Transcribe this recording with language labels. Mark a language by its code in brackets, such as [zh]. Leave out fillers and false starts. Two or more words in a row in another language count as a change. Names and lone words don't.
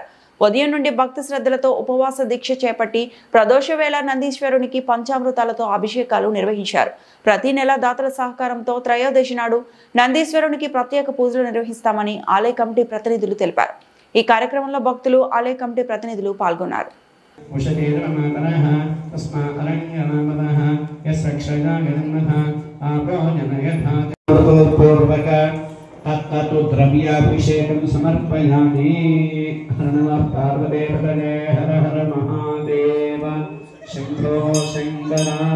[te] ఉదయం నుండి భక్తి శ్రద్ధలతో ఉపవాస దీక్ష చేపట్టి ప్రదోష వేళ నందీశ్వరునికి పంచామృతాలతో అభిషేకాలు నిర్వహించారు. ప్రతి నెల దాతల సహకారంతో త్రయోదశి నాడు నందీశ్వరునికి ప్రత్యేక పూజలు నిర్వహిస్తామని ఆలయ కమిటీ ప్రతినిధులు తెలిపారు. ఈ కార్యక్రమంలో భక్తులు ఆలయ కమిటీ ప్రతినిధులు పాల్గొన్నారు. [sa] तत्तु द्रव्याभिषेकं समर्पयामि. नमः पार्वतीपतये हर हर महादेव शंभो शंकर.